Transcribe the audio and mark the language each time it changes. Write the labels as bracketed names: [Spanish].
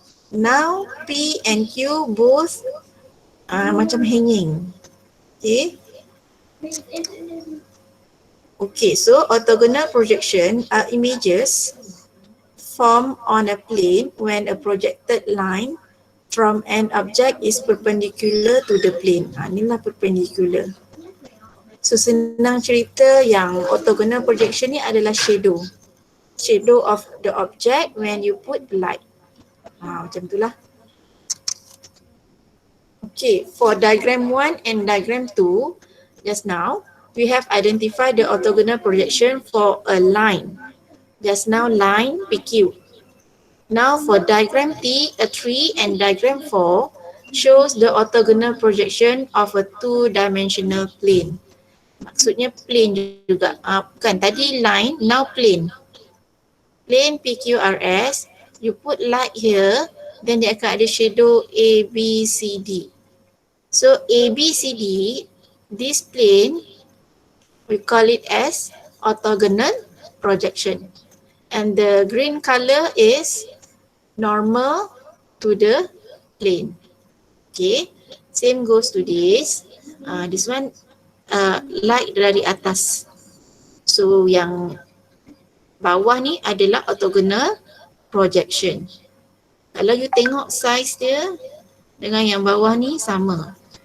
[English] Now P and Q both [Malay] macam [English] hanging. Okay. Okay, so orthogonal projection are images formed on a plane when a projected line from an object is perpendicular to the plane. [Malay] Inilah perpendicular. So senang cerita yang orthogonal projection ni adalah shadow. [English] Shadow of the object when you put light. [Malay] Macam itulah. [English] Okay, for diagram 1 and diagram 2, just now, we have identified the orthogonal projection for a line. Just now, line PQ. Now for diagram 3 and diagram 4 shows the orthogonal projection of a two-dimensional plane. [Malay] Maksudnya plane juga. Bukan, tadi line, now plane. [English] plane PQRS, you put light here, then [Malay] dia akan ada [English] shadow A, B, C, D. So A, B, C, D, this plane, we call it as orthogonal projection. And the green color is normal to the plane. Okay, same goes to this. This one light [Malay] dari atas. So yang bawah ni adalah orthogonal projection. Kalau you tengok size dia dengan yang bawah ni sama.